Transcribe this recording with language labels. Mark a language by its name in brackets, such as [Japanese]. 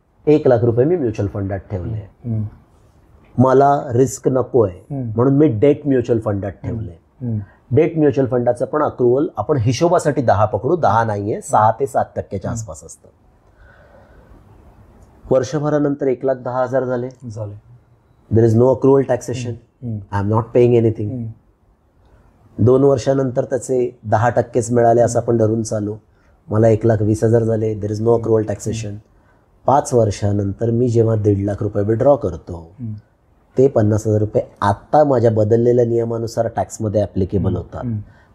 [Marathi] 1 लाख रुपये मी म्युच्युअल फंडात ठेवले, मला रिस्क नको आहे म्हणून मी डेट म्युच्युअल फंडात ठेवले. डेट म्युच्युअल फंडाचं पण अक्रुअल आपण हिशोबासाठी 10 पकडू, 10 नाहीये, 6 ते 7% आसपास असतं. वर्षभरानंतर 1,10,000 झाले. [English] There is no accrual taxation, I am not paying anything. [Marathi] 2 वर्षानंतर त्याचे 10%च मिळाले असं आपण धरून चालू, मला 1,20,000 झाले. [English] There is no accrual taxation. [Marathi] 5 वर्षानंतर मी जेव्हा 1.5 लाख रुपये विड्रॉ करतो, ते 50,000 रुपये आत्ता माझ्या बदललेल्या नियमानुसार टॅक्समध्ये ॲप्लिकेबल होतात.